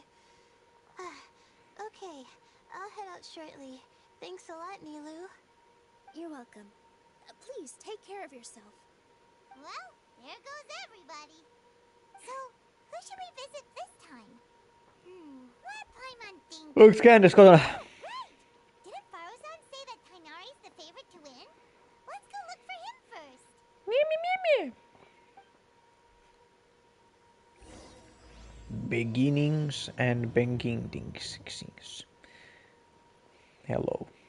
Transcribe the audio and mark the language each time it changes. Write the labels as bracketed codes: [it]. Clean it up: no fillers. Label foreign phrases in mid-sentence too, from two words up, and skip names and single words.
[en] Okay, I'll head out shortly. Thanks a lot, Nilu. You're welcome. Please take care of yourself. Well, there goes everybody. So, who should we visit this time? What Paimon think? [fi] Onks Candace kotona? [en] Didn't Farozan say that Tainari's the favorite to win? Let's go look for him first. Beginnings and beginnings. Hello.